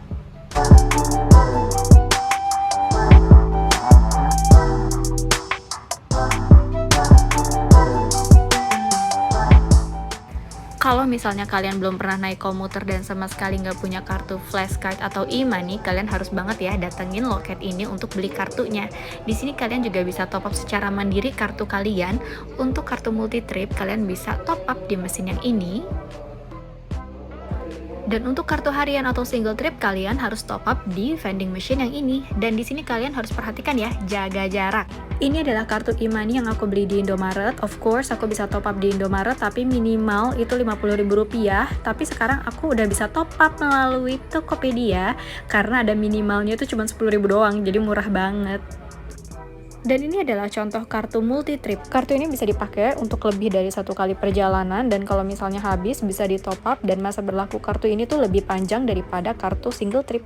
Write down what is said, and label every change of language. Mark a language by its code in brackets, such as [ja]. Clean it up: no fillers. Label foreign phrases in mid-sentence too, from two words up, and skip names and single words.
[id] Kalau misalnya kalian belum pernah naik komuter dan sama sekali nggak punya kartu flashcard atau e-money, kalian harus banget ya datengin loket ini untuk beli kartunya. Di sini kalian juga bisa [en] top up [id] secara mandiri kartu kalian. Untuk kartu [en] multi trip, [id] kalian bisa [en] top up [id] di mesin yang ini. Dan untuk kartu harian atau [en] single trip, [id] kalian harus [en] top up [id] di [en] vending machine [id] yang ini. Dan di sini kalian harus perhatikan ya, jaga jarak. Ini adalah kartu e-money yang aku beli di Indomaret. [en] Of course, [id] aku bisa [en] top up [id] di Indomaret, tapi minimal itu Rp50.000. Tapi sekarang aku udah bisa [en] top up [id] melalui Tokopedia, karena ada minimalnya itu cuma Rp10.000 doang, jadi murah banget. Dan ini adalah contoh kartu [en] multi trip. [id] Kartu ini bisa dipakai untuk lebih dari 1 kali perjalanan, dan kalau misalnya habis bisa di [en] top up, [id] dan masa berlaku kartu ini tuh lebih panjang daripada kartu [en] single trip.